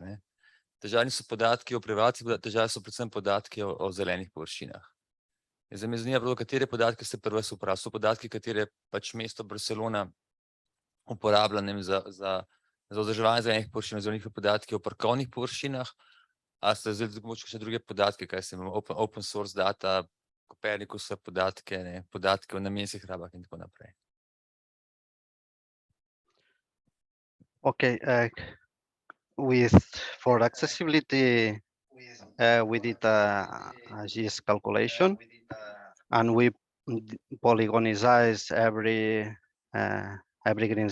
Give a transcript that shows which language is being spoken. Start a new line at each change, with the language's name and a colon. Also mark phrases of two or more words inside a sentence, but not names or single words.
Slovenian: Težave niso podatki o prebivalcih, težave so predvsem podatki o zelenih površinah. Zdaj me zanima, katere podatke ste pri vas uporabili. So podatki, katere pač mesto Barcelona uporablja za vzdrževanje zelenih površin, oziroma njihove podatke o parkovnih površinah, a ste zdaj mogoče še druge podatke, kaj se imamo,
English: open source data,
Slovenian: Copernicus podatke o namenskih rabah in tako naprej.
English: Okay, for accessibility, we did a GIS calculation, and we polygonize every green